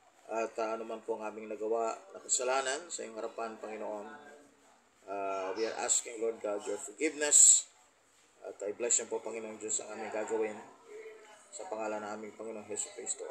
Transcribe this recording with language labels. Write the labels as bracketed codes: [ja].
[tl] At ano man po ang aming nagawa na kasalanan sa iyong harapan, Panginoon. [en] We are asking, Lord God, your forgiveness. [tl] At [en] I bless you [tl] po, Panginoon Diyos, ang aming gagawin sa pangalan ng aming Panginoon Hesus Kristo.